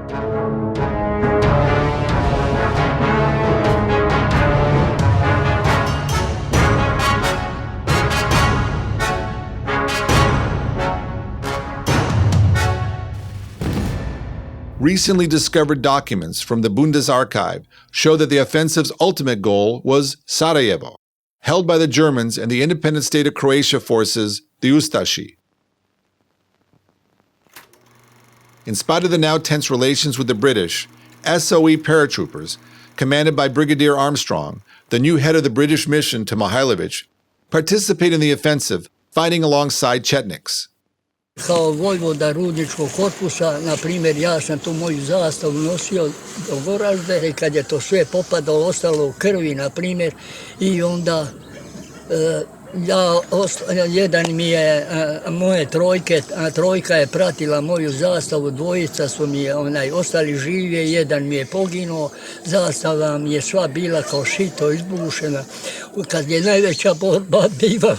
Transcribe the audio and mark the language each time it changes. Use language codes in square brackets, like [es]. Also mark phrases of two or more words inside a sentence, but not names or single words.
[en] Recently discovered documents from the Bundesarchive show that the offensive's ultimate goal was Sarajevo, held by the Germans and the independent state of Croatia forces, the Ustashi. In spite of the now tense relations with the British, SOE paratroopers, commanded by Brigadier Armstrong, the new head of the British mission to Mihailovich, participate in the offensive, fighting alongside chetniks. [sr] Kao vojvoda Rudničkog korpusa, na primjer, ja sam tu moju zastavu nosio do Goražde i kad je to sve popadalo, ostalo u krvi, na primjer, i onda jedan mi je moje trojka je pratila moju zastavu, dvojica su mi ostali žive, jedan mi je poginuo, zastava mi je sva bila kao šito izbušena, kad je najveća borba bivala.